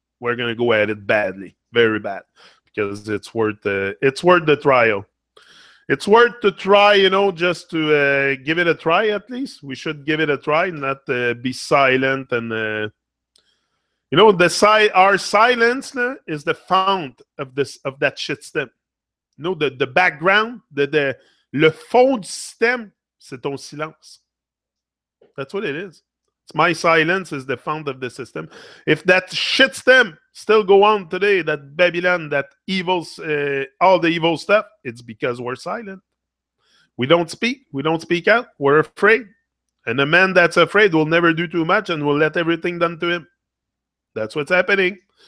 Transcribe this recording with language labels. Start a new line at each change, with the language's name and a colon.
English: We're going to go at it badly. Very bad. Because it's worth the trial. It's worth to try, just to give it a try at least. We should give it a try, not be silent. And, our silence is the fount of that shit stem. The background,
French: le fond du système, c'est ton silence.
English: That's what it is. My silence is the fount of the system. If that shit stem still go on today, that Babylon, that evils, all the evil stuff, it's because we're silent. We don't speak. We don't speak out. We're afraid. And a man that's afraid will never do too much and will let everything done to him. That's what's happening.